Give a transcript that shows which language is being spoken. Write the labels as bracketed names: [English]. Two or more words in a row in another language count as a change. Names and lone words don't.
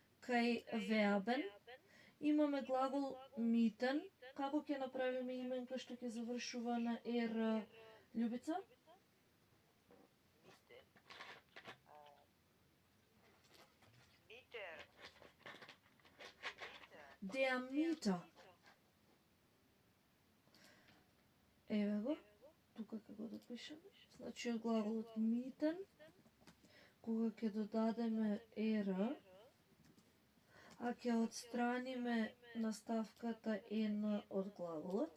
[Macedonian] кај вербен, имаме глагол митен. Како ќе направиме именка што ќе завршува на ер, Љубица? [German] Mitten. Meter. Meter. Der Mieter. [Macedonian] Еве го, тука ќе го допишеме. Значи од глаголот митен, кога ќе додадеме ер, а ќе отстраниме наставката ен од глаголот,